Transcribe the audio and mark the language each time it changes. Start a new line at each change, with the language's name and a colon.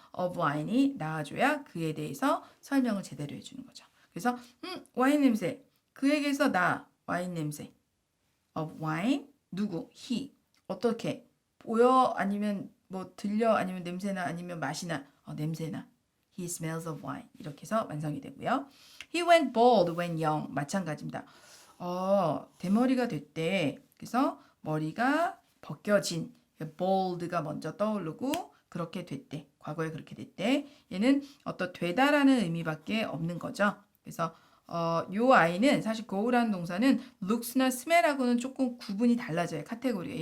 Korean: of wine이 나와줘야 그에 대해서 설명을 제대로 해주는 거죠. 그래서 와인 냄새 그에게서 나 와인 냄새 of wine 누구 he 어떻게 보여 아니면 뭐 들려 아니면 냄새나 아니면 맛이나 냄새나 he smells of wine 이렇게 해서 완성이 되고요.
English: he went bald when young 마찬가지입니다.
Korean: 대머리가 됐대. 그래서 머리가 벗겨진 bald가 먼저 떠오르고 그렇게 됐대. 과거에 그렇게 됐대. 얘는 어떤 되다라는 의미밖에 없는 거죠. 그래서 요 아이는 사실 go라는 동사는 looks나 smell하고는 조금 구분이 달라져요. 카테고리가.